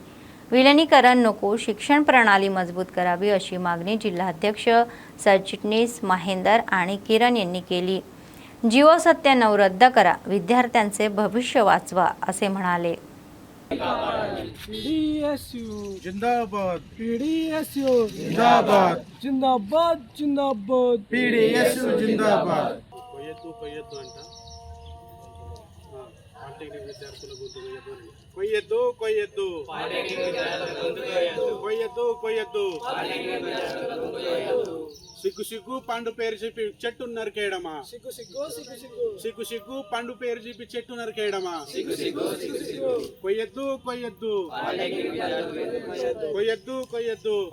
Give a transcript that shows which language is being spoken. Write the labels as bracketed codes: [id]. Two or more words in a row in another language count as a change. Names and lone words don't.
[mr] विलीनीकरण नको, शिक्षण प्रणाली मजबूत करावी अशी मागणी जिल्हाध्यक्ष सरचिटणीस महेंदर आणि किरण यांनी केली. जिओ 97 रद्द करा, विद्यार्थ्यांचे भविष्य वाचवा असे म्हणाले. PDSU जिंदाबाद, PDSU जिंदाबाद, जिंदाबाद जिंदाबाद, PDSU जिंदाबाद. [te] కొయ్యొద్దు అంట పాలిటెక్నిక్ విద్యార్థుల గుర్తు కొయ్యొద్దు కొయ్యొద్దు కొయ్యొద్దు కొయ్యొద్దు సిగ్గు సిగ్గు పండు పేరు చెప్పి చెట్టు నరికేయడమా, సిగ్గు సిగ్గు సిగ్గు సిగ్గు పండు పేరు చెప్పి చెట్టు నరికేయడమా, కొయ్యొద్దు కొయ్యొద్దు కొయ్యొద్దు కొయ్యొద్దు.